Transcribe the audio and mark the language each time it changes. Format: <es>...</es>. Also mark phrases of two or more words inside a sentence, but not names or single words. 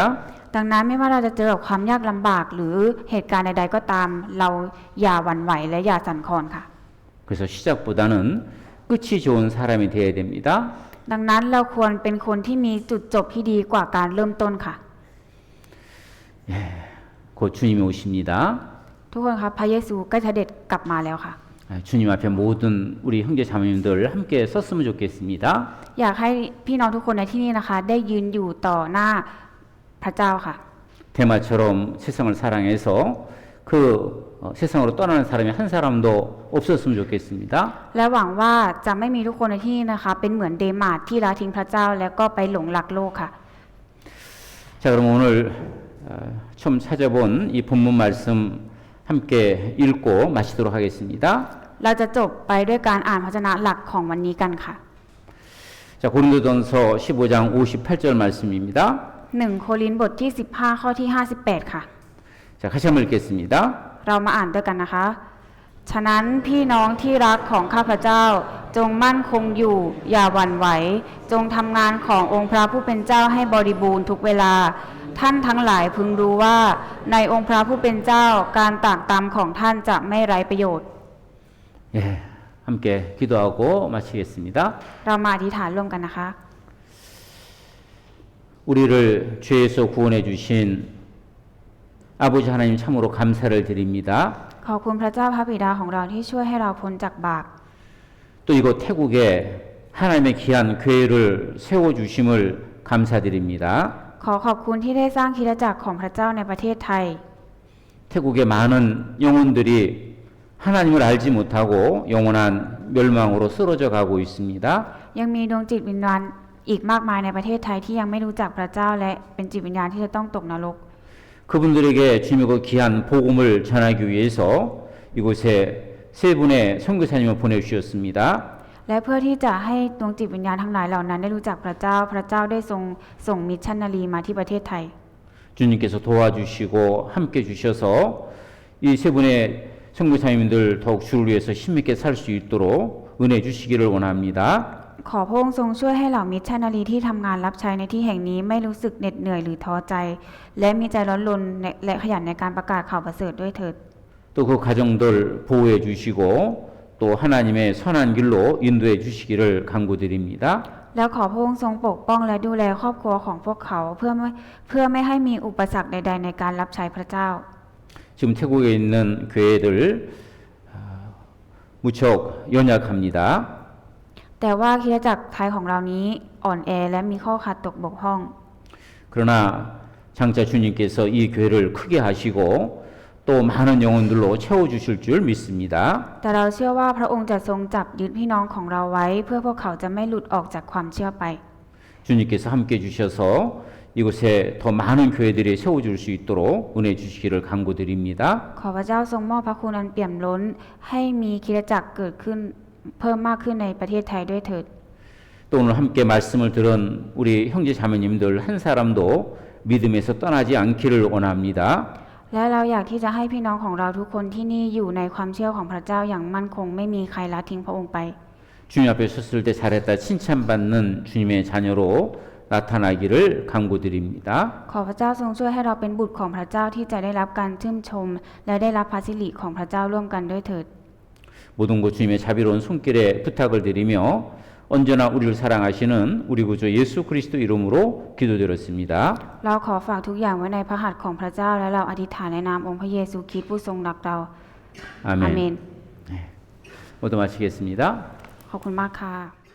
<th>ดังนั้นไม่ว่าเราจะเจอกับความยากลำบากหรือเหตุการณ์ใดๆก็ตามเราอย่าหวั่นไหวและอย่าสั่นคลอนค่ะ</th> <ko>그래서 시작보다는 끝이 좋은 사람이 되어야 됩니다.</ko> <th>ดังนั้นเราควรเป็นคนที่มีจุดจบที่ดีกว่าการเริ่มต้นค่ะ</th> <ko>곧 주님이 오십니다.</ko> <th>ทุกคนครับพระเยซูใกล้เสด็จกลับมาแล้วค่ะ</th> <ko>주님 앞에 모든 우리 형제 자매님들 함께 섰으면 좋겠습니다.</ko> <th>อยากให้พี่น้องทุกคนในที่นี้นะคะ ได้ยืนอยู่ต่อหน้าพระเจ้าค่ะ</th> <ko>대마처럼 세상을 사랑해서 그 세상으로 떠나는 사람이 한 사람도 없었으면 좋겠습니다.</ko> <th>และหวังว่าจะไม่มีทุกคนในที่นี้นะคะ เป็นเหมือนเดมาร์ที่ละทิ้งพระเจ้าแล้วก็ไปหลงรักโลกค่ะ</th> <ko>자, 그럼 오늘 처음 찾아본 이 본문 말씀 함께 읽고 마치도록 하겠습니다.</ko> <th>เราจะจบไปด้วยการอ่านพระวจนะหลักของวันนี้กันค่ะ</th> <ko>자, 고린도전서 15장 58절 말씀입니다.</ko> <th>1 โครินธ์บทที่15ข้อที่58ค่ะ</th> <ko>자, 같이 한번 읽겠습니다.</ko> <th>เรามาอ่านด้วยกันนะคะ ฉะนั้นพี่น้องที่รักของข้าพเจ้าจงมั่นคงอยู่อย่าหวั่นไหวจงทำงานขององค์พระผู้เป็นเจ้าให้บริบูรณ์ทุกเวลา ท่านทั้งหลายพึงรู้ว่าในองค์พระผู้เป็นเจ้าการตากตำของท่านจะไม่ไร้ประโยชน์</th> <ko>예, 함께 기도하고 마치겠습니다.</ko> <th>เรามาอธิษฐานร่วมกันนะคะ</th> <ko>우리를 죄에서 구원해 주신 아버지 하나님 참으로 감사를 드립니다.</ko> <th>ขอบคุณพระเจ้าพระบิดาของเราที่ช่วยให้เราพ้นจากบาป</th> <ko>또 이곳 태국에 하나님의 귀한 교회를 세워 주심을 감사드립니다.</ko> <th>ขอขอบคุณที่ได้สร้างคริสตจักรของพระเจ้าในประเทศไทย</th> <ko>태국의 많은 영혼들이 하나님을 알지 못하고 영원한 멸망으로 쓰러져 가고 있습니다.</ko> <th>ยังมีดวงจิตวิญญาณอีกมากมายในประเทศไทยที่ยังไม่รู้จักพระเจ้าและเป็นจิตวิญญาณที่จะต้องตกนรก</th> <ko>그분들에게 주님의 그 귀한 복음을 전하기 위해서 이곳에 세 분의 선교사님을 보내주셨습니다.</ko> <th>และเพื่อที่จะให้ดวงจิตวิญญาณทั้งหลายเหล่านั้นได้รู้จักพระเจ้า พระเจ้าได้ทรงส่งมิชชันนารีมาที่ประเทศไทย</th> <ko>주님께서 도와주시고 함께 주셔서 이 세 분의 선교사님들 더욱 주를 위해서 힘있게 살 수 있도록 은혜 주시기를 원합니다.</ko> <th>ขอพระองค์ทรงช่วยให้เหล่ามิชชันนารีที่ทำงานรับใช้ในที่แห่งนี้ไม่รู้สึกเหน็ดเหนื่อยหรือท้อใจ และมีใจร้อนรนและขยันในการประกาศข่าวประเสริฐด้วยเถิด</th> <ko>또 그 가정들 보호해 주시고 또 하나님의 선한 길로 인도해 주시기를 간구드립니다.</ko> <th>แล้วขอพระองค์ทรงปกป้องและดูแลครอบครัวของพวกเขาเพื่อไม่ให้มีอุปสรรคใดๆในการรับใช้พระเจ้า</th> <ko>지금 태국에 있는 교회들 무척 연약합니다.</ko> <th>แต่ว่าคริสตจักรไทยของเรานี้อ่อนแอและมีข้อขาดตกบกพร่อง</th> <ko>그러나 장차 주님께서 이 교회를 크게 하시고 또 많은 영혼들로 채워주실 줄 믿습니다.</ko> <th>แต่เราเชื่อว่าพระองค์จะทรงจับยึดพี่น้องของเราไว้เพื่อพวกเขาจะไม่หลุดออกจากความเชื่อไป</th> <ko>주님께서 함께 주셔서 이곳에 더 많은 교회들이 세워줄 수 있도록 은혜 주시기를 간구드립니다.</ko> <th>ขอพระเจ้าทรงมอบพระคุณอันเปี่ยมล้นให้มีคริสตจักรเกิดขึ้นเพิ่มมากขึ้นในประเทศไทยด้วยเถิด</th> <ko>또 오늘 함께 말씀을 들은 우리 형제 자매님들 한 사람도 믿음에서 떠나지 않기를 원합니다.</ko> <th>และเราอยากที่จะให้พี่น้องของเราทุกคนที่นี่อยู่ในความเชื่อของพระเจ้าอย่างมั่นคงไม่มีใครละทิ้งพระองค์ไป</th> <ko>주님 앞에 섰을 때 잘했다 칭찬받는 주님의 자녀로 나타나기를 간구드립니다.</ko> <th>ขอพระเจ้าทรงช่วยให้เราเป็นบุตรของพระเจ้าที่จะได้รับการชื่นชม และได้รับพระสิริของพระเจ้าร่วมกันด้วยเถิด</th> <ko>모든 것 주님의 자비로운 손길에 부탁을 드리며 언제나 우리를 사랑하시는 우리 구주 예수 그리스도 이름으로 기도드렸습니다.</ko> <th>เราขอฝากทุกอย่างไว้ในพระหัตถ์ของพระเจ้าและเราอธิษฐานในนามองค์พระเยซูคริสต์ผู้ทรงรักเรา อาเมน</th> <ko>모두 마치겠습니다.</ko> <th>ขอบคุณมากค่ะ</th>